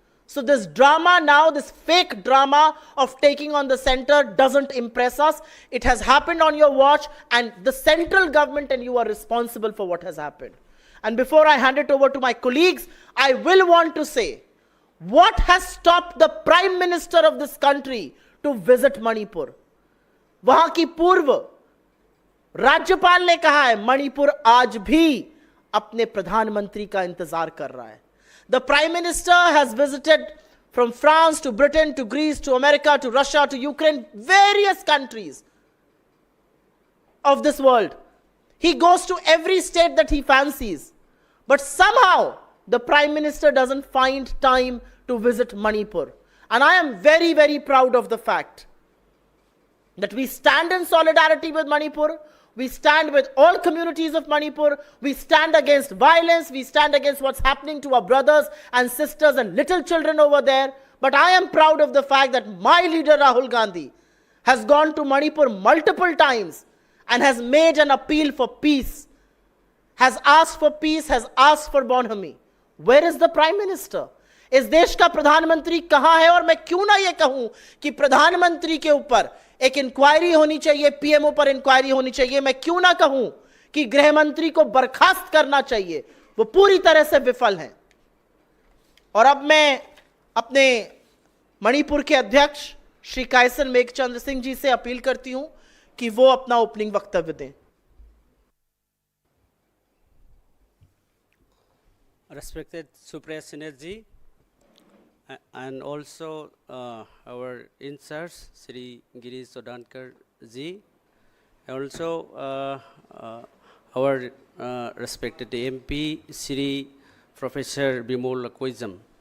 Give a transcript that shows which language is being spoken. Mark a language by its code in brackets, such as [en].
[en] So this drama now, this fake drama of taking on the center doesn't impress us. It has happened on your watch and the central government and you are responsible for what has happened. And before I hand it over to my colleagues, I will want to say, what has stopped the Prime Minister of this country to visit Manipur? [hi] वहां की पूर्व राज्यपाल ने कहा है, मणिपुर आज भी अपने प्रधानमंत्री का इंतजार कर रहा है. [en] The Prime Minister has visited from France to Britain to Greece to America to Russia to Ukraine, various countries of this world. He goes to every state that he fancies. But somehow the Prime Minister doesn't find time to visit Manipur. And I am very, very proud of the fact that we stand in solidarity with Manipur. We stand with all communities of Manipur. We stand against violence. We stand against what's happening to our brothers and sisters and little children over there. But I am proud of the fact that my leader Rahul Gandhi has gone to Manipur multiple times and has made an appeal for peace, has asked for peace, has asked for bonhomie. Where is the Prime Minister? [hi] इस देश का प्रधानमंत्री कहां है? और मैं क्यों ना ये कहूं कि प्रधानमंत्री के ऊपर एक इंक्वायरी होनी चाहिए, पीएमओ पर इंक्वायरी होनी चाहिए. मैं क्यों ना कहूं कि गृह मंत्री को बर्खास्त करना चाहिए. वो पूरी तरह से विफल हैं. और अब मैं अपने मणिपुर के अध्यक्ष श्री कायसन मेघचंद्र सिंह जी से अपील करती हूं कि वो अपना ओपनिंग वक्तव्य दें. [en] Respected Supriya Synergy and also our in-charge Sri Girish Chodankar ji, also our respected MP Sri Professor Bimol Akoijam.